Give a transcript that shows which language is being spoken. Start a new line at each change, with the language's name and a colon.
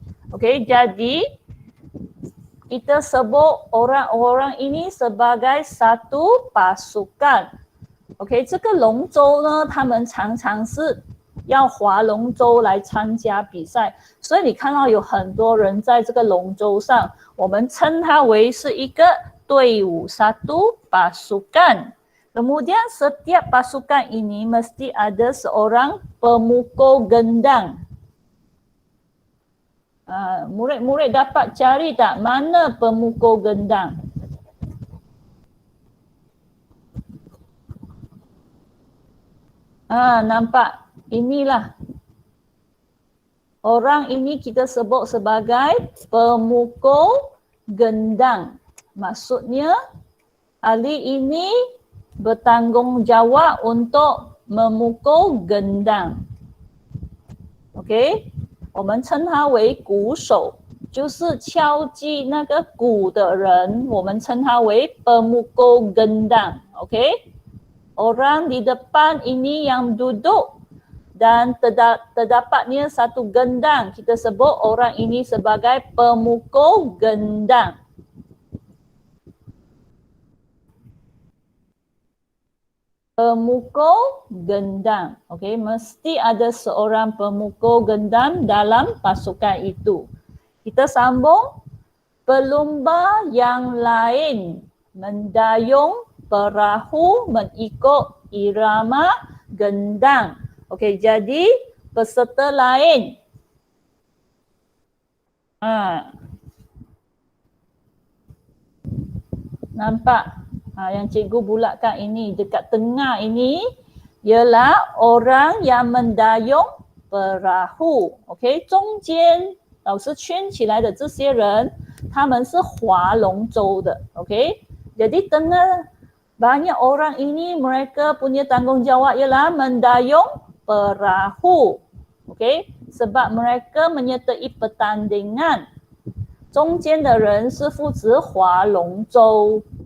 Malay: Okey, jadi kita sebut orang-orang ini sebagai satu pasukan.
Chinese: Okey， 这个龙舟呢，他们常常是要划龙舟来参加比赛，所以你看到有很多人在这个龙舟上，我们称它为是一个队伍
Malay: satu pasukan. Kemudian setiap pasukan ini mesti ada seorang pemukul gendang. Murid-murid dapat cari tak mana pemukul gendang? Nampak? Inilah. Orang ini kita sebut sebagai pemukul gendang. Maksudnya ahli ini bertanggungjawab untuk memukul gendang. OK，
Chinese: 我们称它为鼓手，就是敲击那个鼓的人，我们称他为
Malay: pemukul gendang.
Chinese: Okey?
Malay: Orang di depan ini yang duduk dan terdapatnya satu gendang. Kita sebut orang ini sebagai pemukul gendang. Pemukul gendang. Okey, mesti ada seorang pemukul gendang dalam pasukan itu. Kita sambung. Pelumba yang lain mendayung perahu mengikut irama gendang. Okey, jadi peserta lain. Nampak? Yang cikgu bulatkan ini, dekat tengah ini ialah orang yang mendayung perahu.
Chinese: Okey, 中间老师圈起来的这些人，他们是划龙舟的。
Malay: Okey, jadi tengah banyak orang ini mereka punya tanggungjawab ialah mendayung perahu. Okey, sebab mereka menyertai pertandingan.
Chinese: 中间的人是负责划龙舟。